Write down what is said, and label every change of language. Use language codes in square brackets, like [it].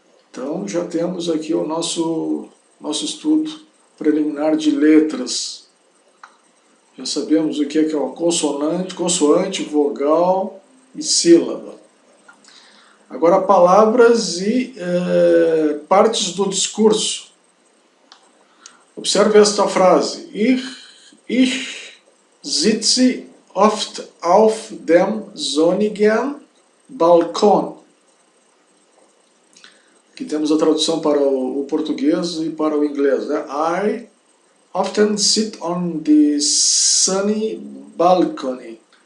[pt] Então, já temos aqui o nosso estudo preliminar de letras. Já sabemos o que é uma consonante, consoante, vogal e sílaba. Agora, palavras e partes do discurso. Observe esta frase. [de] Ich sitze oft auf dem sonnigen Balkon. [pt] Aqui temos a tradução para o português e para o inglês. Né? [en] I often sit on the sunny balcony.